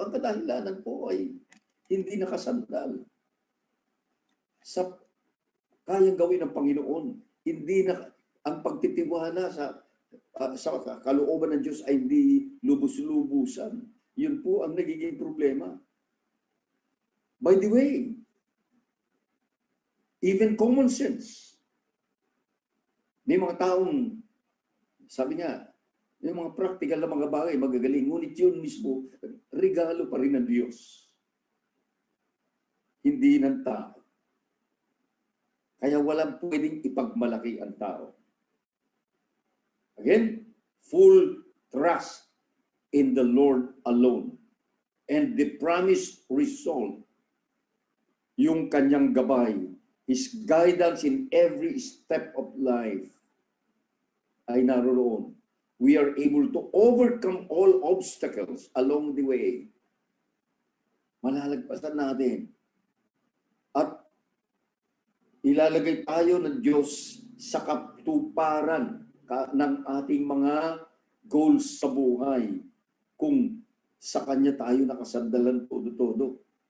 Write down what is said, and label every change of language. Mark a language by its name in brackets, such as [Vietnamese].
[Filipino] Ang kadahilanan po ay hindi nakasandal sa kayang gawin ng Panginoon. Hindi na ang pagtitiwala sa kalooban ng Diyos ay hindi lubos-lubusan. Yun po ang nagiging problema. [English] By the way, even common sense. [Filipino] May mga taong, sabi nga, may mga practical na mga bagay, magagaling. Ngunit yun mismo, regalo pa rin ng Diyos. Hindi ng tao. Kaya walang pwedeng ipagmalaki ang tao. [English] Again, full trust in the Lord alone. And the promised result, [Filipino] yung kanyang gabay, [English] His guidance in every step of life [Filipino] ay naroon. [English] We are able to overcome all obstacles along the way. [Filipino] Malalagpasan natin. At ilalagay tayo ng Diyos sa katuparan ng ating mga goals sa buhay kung sa Kanya tayo nakasandalan todo-todo.